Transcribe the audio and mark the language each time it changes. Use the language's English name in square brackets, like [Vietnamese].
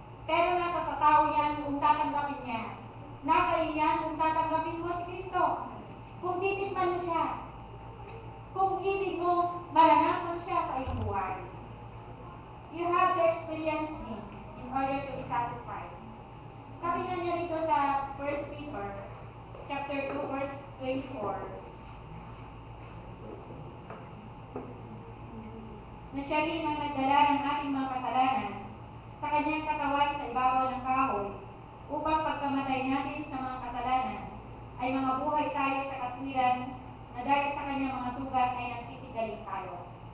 [Filipino] Pero nasa sa tao yan kung tatanggapin niya. Nasa iyo yan kung tatanggapin mo si Kristo. Kung titikman mo siya. Kung ibig mo maranasan siya sa iyong buhay. [English] You have to experience Him in order to be satisfied. [Filipino] Sabi nga niya dito sa 1 Peter chapter 2 verse 24, na siya rin ang nagdala ng ating mga kasalanan sa kanyang katawan sa ibabaw ng kahoy, upang pagkamatay natin sa mga kasalanan, ay mga buhay tayo sa katwiran na dahil sa kanyang mga sugat ay nagsisigaling tayo.